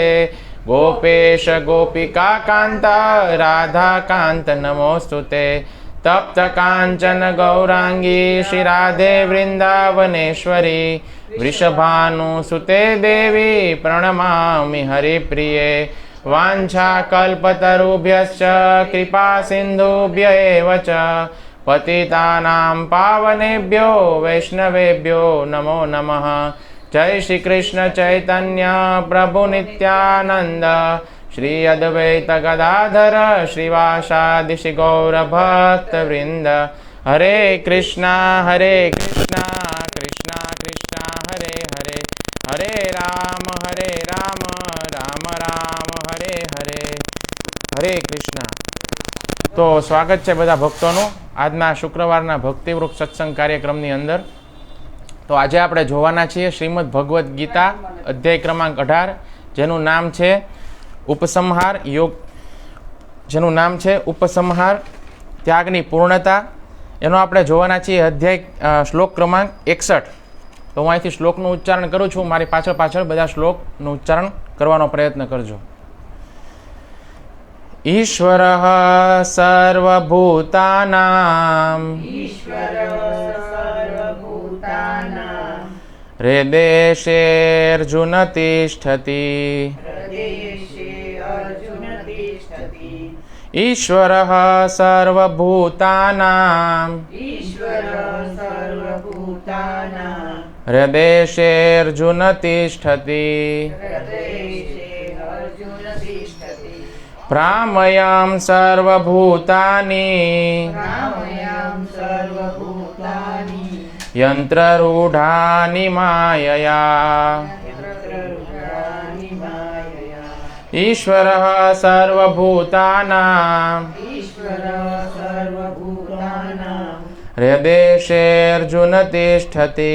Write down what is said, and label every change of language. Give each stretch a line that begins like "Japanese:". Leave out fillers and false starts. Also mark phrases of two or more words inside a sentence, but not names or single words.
Sanskrit: गोपेश गोपिका कांत राधा कांत नमोस्तुते तप्त कांचन गौरांगी श्री राधे वृंदावनेश्वरी वृषभानुसुते देवी प्रणमामि हरिप्रिये वाञ्छाकल्पतरुभ्यश्च कृपा सिन्धुभ्य एव च पतितानां पावनेभ्यो वैष्णवेभ्यो नमो नमः। जय श्री कृष्ण चैतन्य प्रभु नित्यानंद श्री अद्वैत गदाधर श्रीवासादि श्री गौर भक्त वृंद। हरे कृष्णा कृष्णा कृष्णा हरे हरे हरे राम राम राम हरे हरे हरे कृष्णा।
Hindi: तो स्वागत है
Gujarati: बधा भक्तों આજના શુક્રવારના ભક્તિવૃક્ષ સત્સંગ કાર્યક્રમની અંદર। તો આજે આપણે જોવાના છીએ શ્રીમદ ભગવદ્ ગીતા અધ્યાય ક્રમાંક 18 જેનું નામ છે ઉપસંહાર યોગ, જેનું નામ છે ઉપસંહાર ત્યાગની પૂર્ણતા। એનો આપણે જોવાના છીએ અધ્યાય શ્લોક ક્રમાંક 61। તો હું અહીંથી શ્લોકનું ઉચ્ચારણ કરું છું, મારી પાછળ પાછળ બધા શ્લોકનું ઉચ્ચારણ કરવાનો પ્રયત્ન કરજો।
Sanskrit: ईश्वरः सर्वभूतानां हृदेशेऽर्जुन तिष्ठति। ईश्वरः सर्वभूतानां हृदेशेऽर्जुन तिष्ठति। भ्रामयं सर्वभूतानि યંત્રરૂઢાનિ માયયા યંત્રરૂઢાનિ માયયા ઈશ્વરઃ સર્વભૂતાનાં ઈશ્વરઃ સર્વભૂતાનાં હૃદેશેऽર્જુન તિષ્ઠતિ